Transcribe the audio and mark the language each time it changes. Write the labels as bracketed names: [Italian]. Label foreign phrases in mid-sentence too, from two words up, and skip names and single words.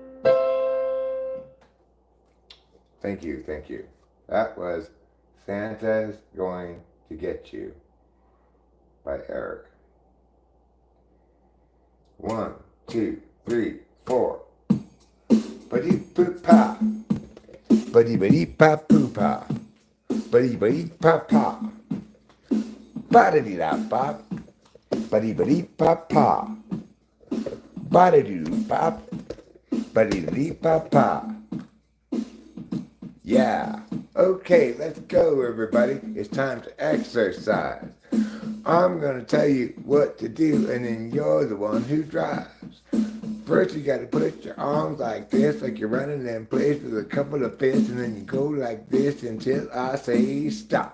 [English] Thank you. That was Santa's Going to Get You by Eric. 1, 2, 3, 4. Buddy poo pa. Buddy buddy pa poo pa. Buddy buddy pa pa. Ba-da-dee da pop. Buddy buddy pa pa. Ba-da-doo pop. Buddy dee pa pa. Yeah. Okay, let's go, everybody. It's time to exercise. I'm going to tell you what to do, and then you're the one who drives. First, you got to put your arms like this, like you're running in place with a couple of fists, and then you go like this until I say stop.